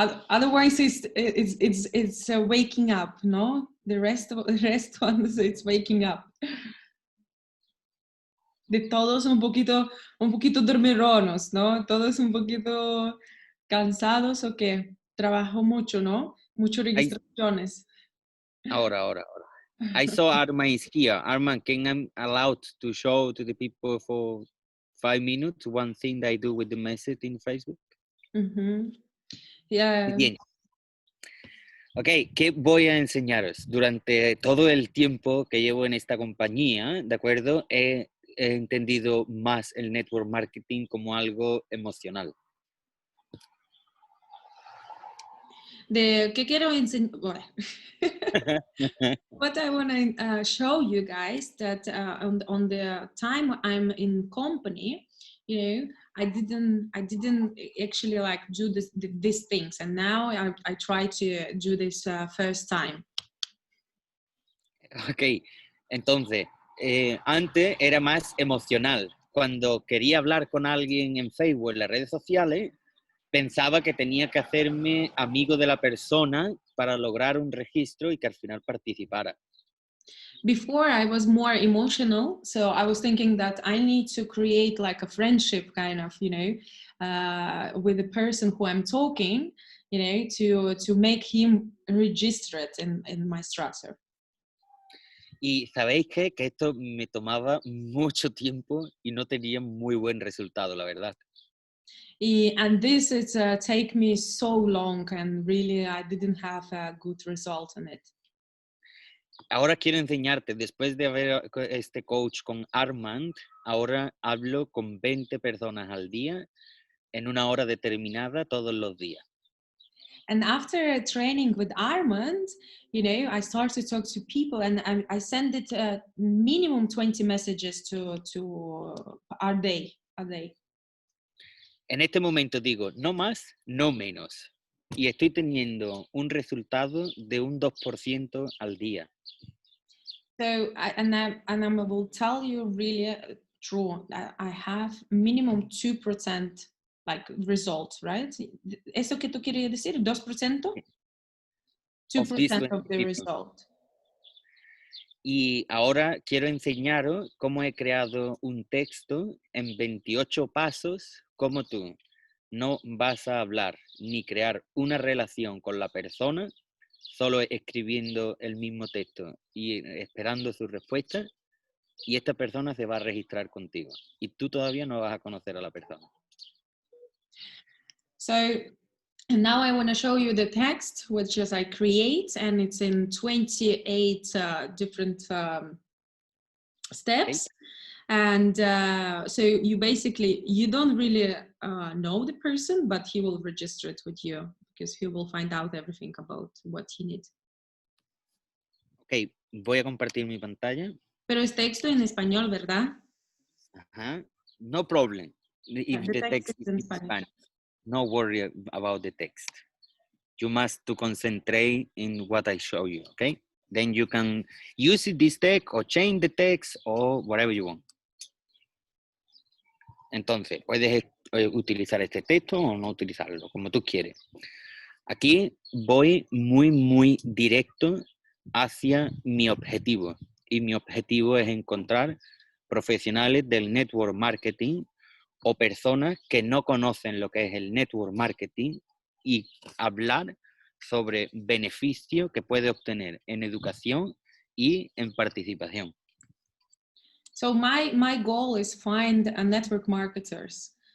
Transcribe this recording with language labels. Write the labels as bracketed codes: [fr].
[en] Otherwise, it's waking up, no? The rest ones, it's waking up. [es] De todos un poquito dormironos, ¿no? Todos un poquito cansados o qué. Trabajo mucho, ¿no? Muchas registraciones. [en] Ahora. I saw Armand is here. Armand, can I allowed to show to the people for 5 minutes one thing that I do with the message in Facebook? Yeah. [es] Bien. Ok, ¿qué voy a enseñaros? Durante todo el tiempo que llevo en esta compañía, ¿de acuerdo? He entendido más el network marketing como algo emocional. ¿Qué quiero enseñar? [en] What I want to show you guys that on the time I'm in company, you know, I didn't actually like do these things, and now I try to do this first time. [es] Ok, entonces, antes era más emocional. Cuando quería hablar con alguien en Facebook, en las redes sociales, pensaba que tenía que hacerme amigo de la persona para lograr un registro y que al final participara. [en] Before I was more emotional, so I was thinking that I need to create like a friendship kind of, you know, with the person who I'm talking, you know, to make him registered in my structure. [es] Y sabéis qué? Que esto me tomaba mucho tiempo y no tenía muy buen resultado, la verdad. [en] And this is take me so long, and really I didn't have a good result on it. [es] Ahora quiero enseñarte, después de haber este coach con Armand, ahora hablo con 20 personas al día en una hora determinada todos los días. [en] And after training with Armand, you know, I started to talk to people, and I send it minimum 20 messages to a day. [es] En este momento digo, no más, no menos. Y estoy teniendo un resultado de un 2% al día. [en] So, I will tell you really true. I have minimum 2% like results, right? [es] ¿Eso que tú quieres decir? [en] ¿2%? 2% of the result. [es] Y ahora quiero enseñaros cómo he creado un texto en 28 pasos, como tú no vas a hablar ni crear una relación con la persona solo escribiendo el mismo texto y esperando su respuesta, y esta persona se va a registrar contigo y tú todavía no vas a conocer a la persona. [en] So, and now I want to show you the text, which is I create, and it's in 28 different steps. Okay. And so you basically, you don't really know the person, but he will register it with you because he will find out everything about what he needs. [es] Ok, voy a compartir mi pantalla. Pero es texto en español, ¿verdad? Ajá. [en] No problem. If the text is in Spanish. Spanish. No worry about the text. You must to concentrate in what I show you, okay? Then you can use this text or change the text or whatever you want. [es] Entonces, puedes utilizar este texto o no utilizarlo, como tú quieres. Aquí voy muy directo hacia mi objetivo. Y mi objetivo es encontrar profesionales del network marketing o personas que no conocen lo que es el network marketing y hablar sobre beneficios que puede obtener en educación y en participación. [en] So my goal is find a network marketers.